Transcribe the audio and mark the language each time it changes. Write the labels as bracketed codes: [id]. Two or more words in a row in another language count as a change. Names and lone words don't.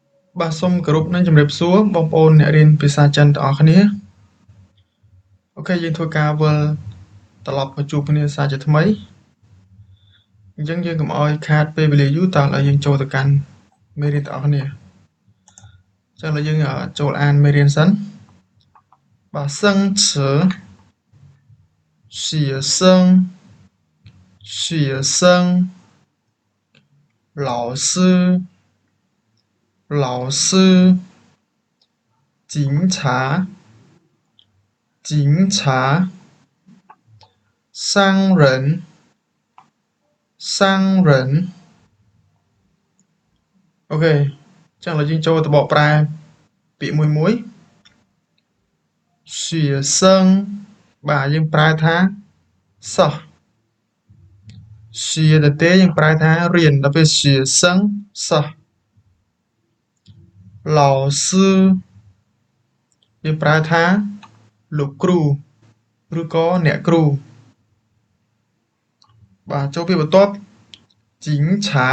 [km] បាទសូមគោរពនិងជម្រាបសួរបងប្អូនអ្នករៀនភាសាចិនទាំងអស់គ្នាអូខេយើងធ្វើការវិលត្រឡប់មកជួបគ្នាសាជាថ្មីអញ្ចឹងយើងកុំឲ្យខាតពេលវេលាយូរតើឥឡូវយើងចូលទៅកាន់មេរៀនទាំងអស់គ្នាអញ្ចឹងឥឡូវយើងចូលអានមេរៀនសិនបាទសឹងឈឺ [zh] 学生老师警察商人 [km] អូខេអញ្ចឹងឥឡូវយើងចូលទៅបកប្រែពាក្យមួយ 学生បាទយើងប្រែថាសិស្ស 学的ទេយើងប្រែថារៀនដល់ពេល学生សិស្ស老师យើងប្រែថាលោកគ្រូឬក៏អ្នកគ្រូបាទចូលពាក្យបន្ទាប់警察